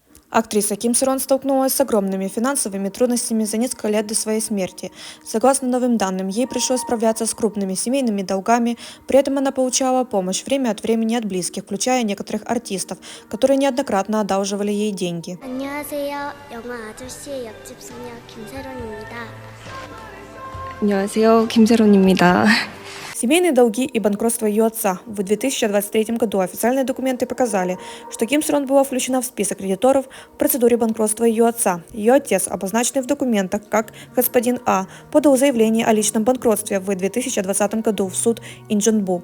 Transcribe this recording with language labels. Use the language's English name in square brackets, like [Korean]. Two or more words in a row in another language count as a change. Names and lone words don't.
[Russian] Актриса Ким Сырон столкнулась с огромными финансовыми трудностями за несколько лет до своей смерти. Согласно новым данным, ей пришлось справляться с крупными семейными долгами, при этом она получала помощь время от времени от близких, включая некоторых артистов, которые неоднократно одалживали ей деньги. [Korean] 안녕하세요. 영화 아저씨의 옆집 소녀 김세론입니다. 안녕하세요. 김세론입니다. [Russian] Семейные долги и банкротство ее отца. В 2023 году официальные документы показали, что Ким Сырон была включена в список кредиторов в процедуре банкротства ее отца. Ее отец, обозначенный в документах как господин А, подал заявление о личном банкротстве в 2020 году в суд Инчжонбу.